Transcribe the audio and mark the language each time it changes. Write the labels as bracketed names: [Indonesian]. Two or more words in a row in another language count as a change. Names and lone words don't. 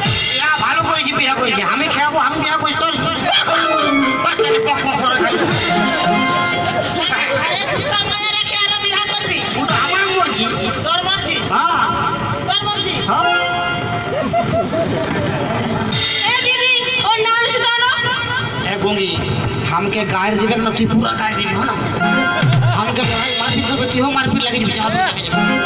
[Bangla] ইয়া ভালো করেছি বিয়া করেছি আমি খাবো আমি বিয়া করি তোর বাচ্চাকে পক পক করে খাই আরে তোরা মায়া রেখে আরো বিয়া করবি ওটা আমার মর্জি তোর মর্জি হ্যাঁ তোর মর্জি হ্যাঁ এ দিদি ওর নাম শুধানো [Bhojpuri] ए गोंगी हमके गायर देबे न तू पूरा गायर देबे हो ना हमके लड़ाई मारपीट करबे तू हो मारपीट लगे जब हम लगे जब